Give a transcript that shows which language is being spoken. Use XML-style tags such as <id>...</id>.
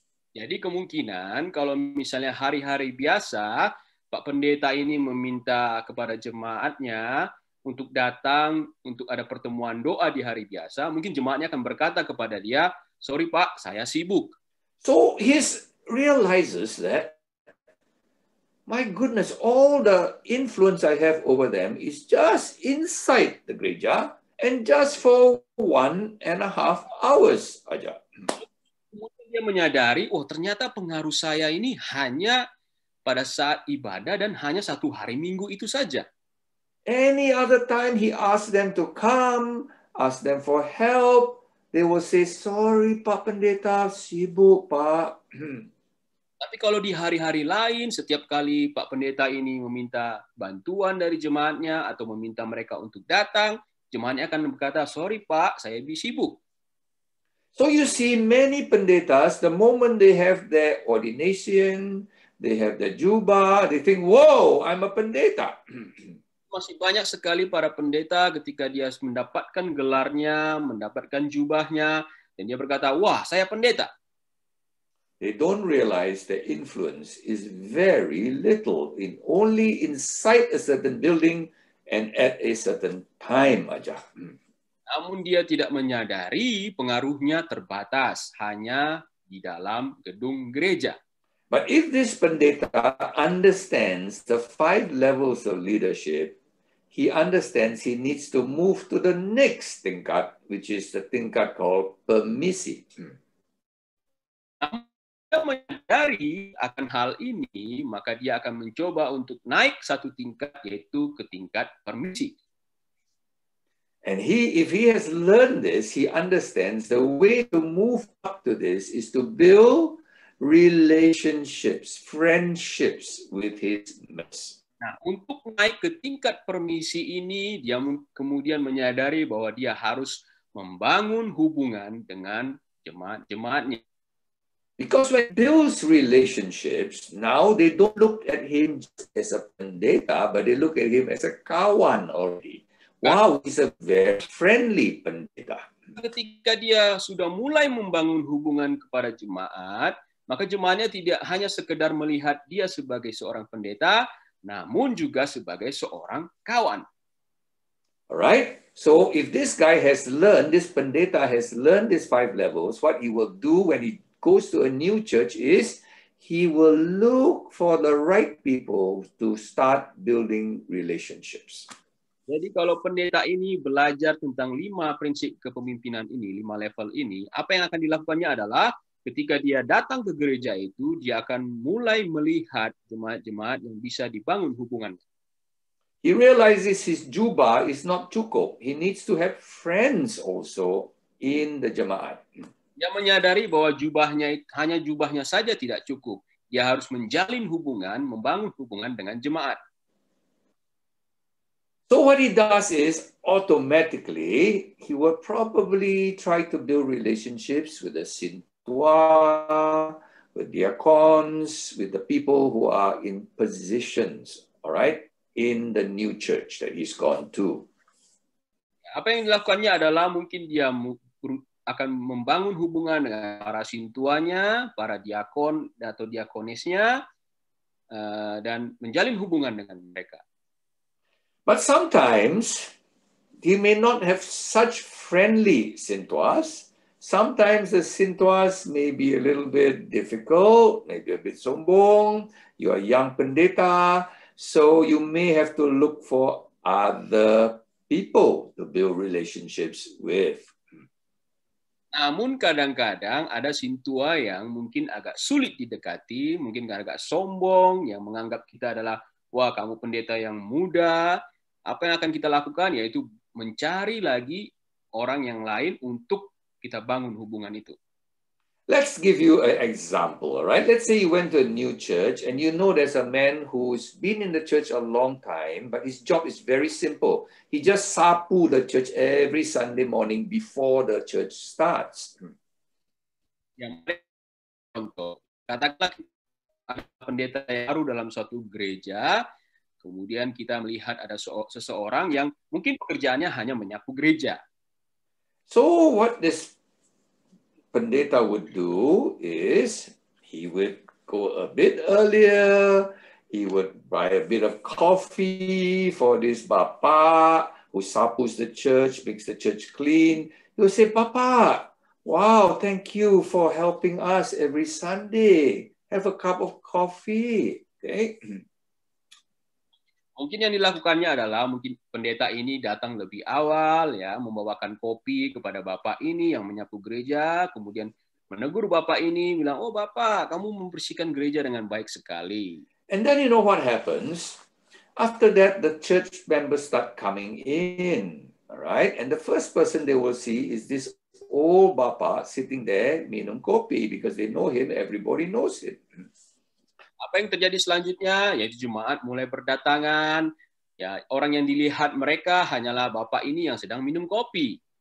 <id>Jadi kemungkinan kalau misalnya hari-hari biasa, Pak Pendeta ini meminta kepada jemaatnya untuk datang, untuk ada pertemuan doa di hari biasa, mungkin jemaatnya akan berkata kepada dia, sorry Pak, saya sibuk.</id> <en>So he realizes that, my goodness, all the influence I have over them is just inside the gereja and just for 1.5 hours aja.</en> <id>Kemudian dia menyadari, oh ternyata pengaruh saya ini hanya pada saat ibadah dan hanya 1 hari Minggu itu saja.</id> <en>Any other time he asks them to come, ask them for help, they will say, sorry Pak Pendeta,</en> <id>sibuk Pak. Tapi kalau di hari-hari lain, setiap kali Pak Pendeta ini meminta bantuan dari jemaatnya atau meminta mereka untuk datang, jemaatnya akan berkata, sorry Pak, saya sibuk.</id> <en>So you see many pendetas, the moment they have their ordination, they have their jubah, they think, whoa, I'm a pendeta.</en> <id>Masih banyak sekali para pendeta ketika dia mendapatkan gelarnya, mendapatkan jubahnya, dan dia berkata, wah, saya pendeta.</id> <en>They don't realize the influence is very little, only inside a certain building and at a certain time aja.</en> <id>Namun dia tidak menyadari pengaruhnya terbatas hanya di dalam gedung gereja.</id> <en>But if this pendeta understands the 5 levels of leadership, he understands he needs to move to the next tingkat, which is the tingkat called permisi.</en> <id>Dia menyadari akan hal ini, maka dia akan mencoba untuk naik 1 tingkat, yaitu ke tingkat permisi.</id> <en>And if he has learned this, he understands the way to move up to this is to build relationships, friendships with his members.</en> <id>Nah, untuk naik ke tingkat permisi ini, dia kemudian menyadari bahwa dia harus membangun hubungan dengan jemaat-jemaatnya.</id> <en>Because when he builds relationships, now they don't look at him as a pendeta, but they look at him as a kawan already. Wow, he's a very friendly pendeta.</en> <id>Ketika dia sudah mulai membangun hubungan kepada jemaat, maka jemaatnya tidak hanya sekedar melihat dia sebagai seorang pendeta, namun juga sebagai seorang kawan.</id> <en>Alright, so if this guy has learned, this pendeta has learned these 5 levels, what he will do when he goes to a new church is he will look for the right people to start building relationships.</en> <id>Jadi kalau pendeta ini belajar tentang 5 prinsip kepemimpinan ini, 5 level ini, apa yang akan dilakukannya adalah ketika dia datang ke gereja itu, dia akan mulai melihat jemaat-jemaat yang bisa dibangun hubungan.</id> <en>He realizes his jubah is not cukup. He needs to have friends also in the jemaat.</en> <id>Dia menyadari bahwa hanya jubahnya saja tidak cukup. Dia harus menjalin hubungan, membangun hubungan dengan jemaat.</id> <en>So what he does is automatically he will probably try to build relationships with the sintua, with diakons, with the people who are in positions, all right, in the new church that he's gone to.</en> <id>Apa yang dilakukannya adalah mungkin dia akan membangun hubungan dengan para sintuanya, para diakon atau diakonisnya, dan menjalin hubungan dengan mereka.</id> <en>But sometimes he may not have such friendly sintuas. Sometimes the sintuas may be a little bit difficult, maybe a bit sombong. You are young pendeta, so you may have to look for other people to build relationships with.</en> <id>Namun kadang-kadang ada sintua yang mungkin agak sulit didekati, mungkin agak sombong, yang menganggap kita adalah, wah kamu pendeta yang muda. Apa yang akan kita lakukan yaitu mencari lagi orang yang lain untuk kita bangun hubungan itu.</id> <en>Let's give you an example, all right? Let's say you went to a new church and you know there's a man who's been in the church a long time, but his job is very simple. He just sapu the church every Sunday morning before the church starts.</en> <id>Yang contoh, katakanlah ada pendeta yang baru dalam suatu gereja, kemudian kita melihat ada seseorang yang mungkin pekerjaannya hanya menyapu gereja.</id> <en>So what this pendeta would do is he would go a bit earlier, he would buy a bit of coffee for this Bapak who sapus the church, makes the church clean. He would say, Bapak, wow, thank you for helping us every Sunday. Have a cup of coffee. Okay.</en> <id>Mungkin yang dilakukannya adalah mungkin pendeta ini datang lebih awal, ya, membawakan kopi kepada bapak ini yang menyapu gereja, kemudian menegur bapak ini, bilang, oh bapak, kamu membersihkan gereja dengan baik sekali.</id> <en>And then you know what happens? After that, the church members start coming in, all right? And the first person they will see is this old bapak sitting there</en> <id>minum kopi</id> <en>because they know him, everybody knows him.</en> <id>Apa yang terjadi selanjutnya, yaitu jemaat mulai berdatangan, ya, orang yang dilihat mereka hanyalah bapak ini yang sedang minum kopi.</id>